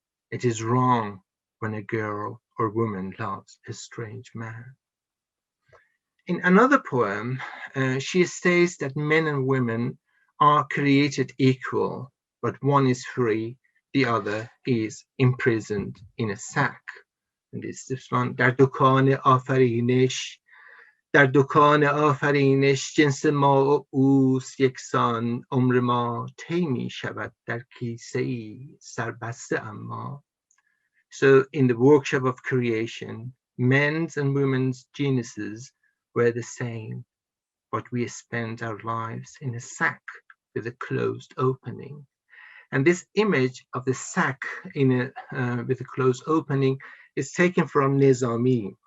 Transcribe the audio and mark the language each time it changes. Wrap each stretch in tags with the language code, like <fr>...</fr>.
<en>It is wrong when a girl or woman loves a strange man. In another poem, she states that men and women are created equal, but one is free the other is imprisoned in a sack. And this one,</en> <fa>در دکان آفرینش، در دکان آفرینش جنس ما و اوست یکسان، عمر ما طی می شود در کیسه ای سربسته اما.</fa> <en>So in the workshop of creation, men's and women's geniuses were the same, but we spent our lives in a sack with a closed opening. And this image of the sack in with a closed opening is taken from Nizami.</en>